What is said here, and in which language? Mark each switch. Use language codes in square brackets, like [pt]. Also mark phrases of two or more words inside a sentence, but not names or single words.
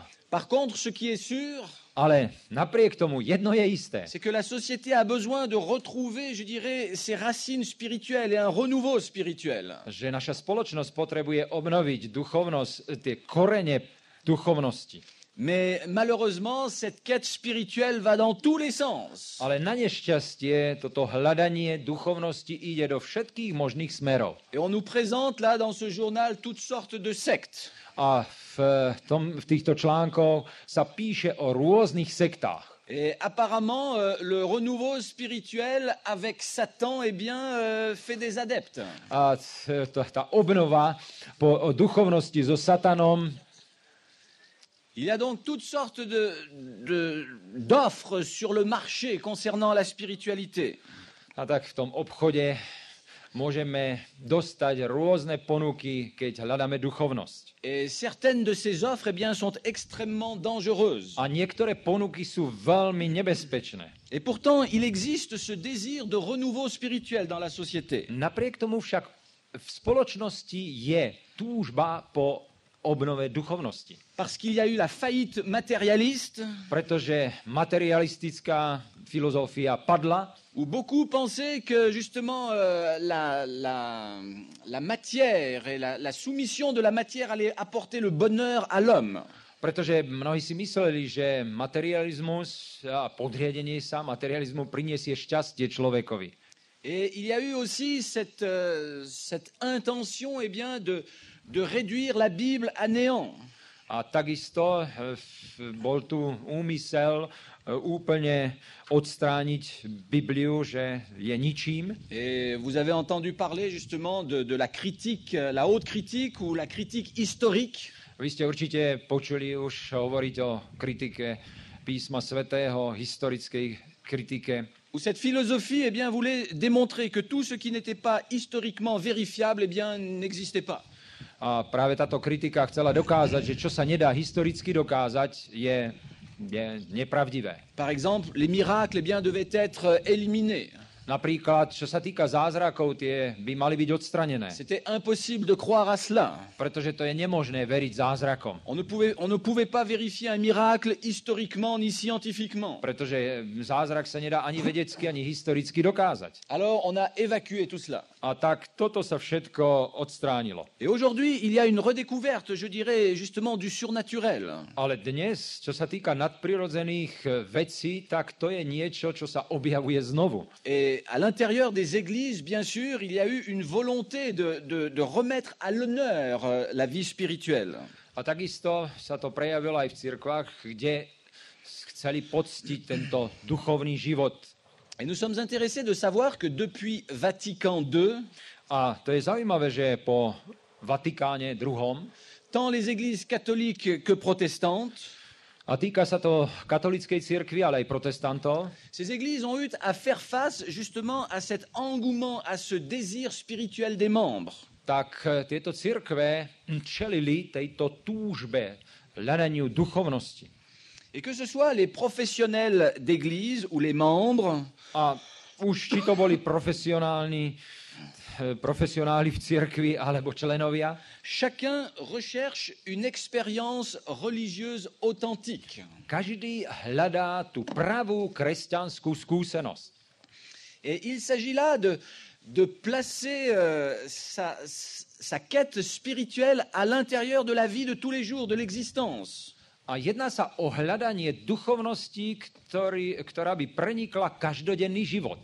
[fr] Par contre, ce qui est sûr, [sk] Ale napriek tomu jedno je isté. [fr] c'est que la société a besoin de retrouver, je dirais, ses racines spirituelles et un renouveau spirituel. [sk] Že naša spoločnosť potrebuje obnoviť duchovnosť, tie korene duchovnosti. [fr] Mais malheureusement, cette quête spirituelle va dans tous les sens. [sk] Ale na nešťastie toto hľadanie duchovnosti ide do všetkých možných smerov. [fr] Et on nous présente là dans ce journal toutes sortes de sectes. [sk] A v týchto článkoch sa píše o rôznych sektách. [fr] Et apparemment, le renouveau spirituel avec Satan, eh bien, fait des adeptes. [sk] A tá obnova po duchovnosti so Satanom. [fr] Il y a donc toutes sortes d'offres sur le marché concernant la spiritualité. [sk] A tak v tom obchode môžeme dostať rôzne ponuky, keď hľadáme duchovnosť. [fr] Et certaines de ces offres, eh bien, sont extrêmement dangereuses. [sk] A niektoré ponuky sú veľmi nebezpečné. [fr] Et pourtant, il existe ce désir de renouveau spirituel dans la société. [sk] Napriek tomu však v spoločnosti je túžba po obnove duchovnosti. [fr] Parce qu'il y a eu la faillite matérialiste, [sk] Pretože materialistická filozofia padla, [fr] où beaucoup pensaient que justement la matière et la soumission de la matière allait apporter le bonheur à l'homme. [sk] pretože mnohí si mysleli, že materializmus a podriadenie sa materializmu priniesie šťastie človekovi. [fr] Et il y a eu aussi cette intention, eh bien, de réduire la Bible à néant. [sk] A takisto bol tu úmysel úplne odstrániť Bibliu, že je ničím. [fr] Et vous avez entendu parler justement de la critique, la haute critique ou la critique historique. [sk] Vy ste určite počuli už hovoriť o kritike písma svätého, historickej kritike. [fr] Où cette philosophie, eh bien, voulait démontrer que tout ce qui n'était pas historiquement vérifiable, eh bien, n'existait pas. [sk] A práve táto kritika chcela dokázať, že čo sa nedá historicky dokázať, je nepravdivé. [fr] Par exemple, les miracles, eh bien, devaient être éliminés. [sk] Napríklad, čo sa týka zázrakov, tie by mali byť odstranené. [fr] C'était impossible de croire à cela. [sk] Pretože to je nemožné veriť zázrakom. [fr] On ne pouvait pas vérifier un miracle historiquement ni scientifiquement. [sk] Pretože zázrak sa nedá ani vedecky, ani historicky dokázať. [fr] Alors, on a évacué tout cela. [sk] A tak toto sa všetko odstránilo. [fr] Et aujourd'hui, il y a une redécouverte, je dirais, justement, du surnaturel. [sk] Ale dnes, čo sa týka nadprirodzených vecí, tak to je niečo, čo sa objavuje znovu. [fr] Et à l'intérieur des églises, bien sûr, il y a eu une volonté de remettre à l'honneur la vie spirituelle. [sk] A takisto sa to prejavilo aj v cirkvách, kde chceli poctiť tento duchovný život. [fr] Et nous sommes intéressés de savoir que depuis Vatican II, [sk] A to je zaujímavé, že po Vatikáne II, [fr] tant les églises catholiques que protestantes, [sk] a týka sa to katolíckej cirkvi, ale aj protestantov, [fr] ces églises ont eu à faire face justement à cet engouement, à ce désir spirituel des membres. [sk] tak tieto cirkve čelili tejto túžbe, hľadaniu duchovnosti. [fr] Et que ce soit les professionnels d'église ou les membres, [sk] A už či to boli profesionáli v cirkvi alebo členovia, [fr] chacun recherche une expérience religieuse authentique. [sk] každý hľadá tú pravú kresťanskú skúsenosť. [fr] Et il s'agit là de placer sa quête spirituelle à l'intérieur de la vie de tous les jours, de l'existence. [sk] A jedná sa o hľadanie duchovnosti, ktorá by prenikla každodenný život.